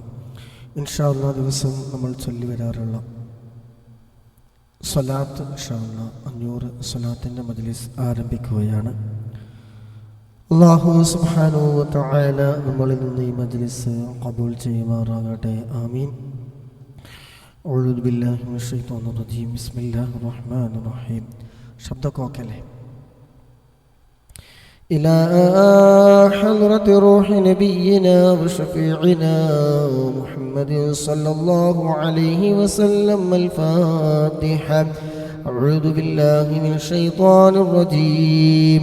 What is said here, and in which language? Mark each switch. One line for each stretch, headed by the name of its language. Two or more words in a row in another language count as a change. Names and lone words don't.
Arabic: إن شاء الله
Malayalam: ദിവസം നമ്മൾ ചൊല്ലി വരാറുള്ള സ്വലാത്ത്
Arabic: إن شاء الله
Malayalam: 500 സ്വലാത്തിൻ്റെ മജ്ലിസ് ആരംഭിക്കുകയാണ്.
Arabic: الله سبحانه وتعالى
Malayalam: നമ്മളിൽ നിന്ന് ഈ മജ്ലിസ് ഖബൂൽ ചെയ്യുമാറാകട്ടെ.
Arabic: آمين. أعوذ بالله من الشيطان الرجيم. بسم الله الرحمن الرحيم. ശബ്ദക്കോക്കല്ലേ. إلى حضرة روح نبينا وشفيعنا محمد صلى الله عليه وسلم الفاتحة. أعوذ بالله من الشيطان الرجيم.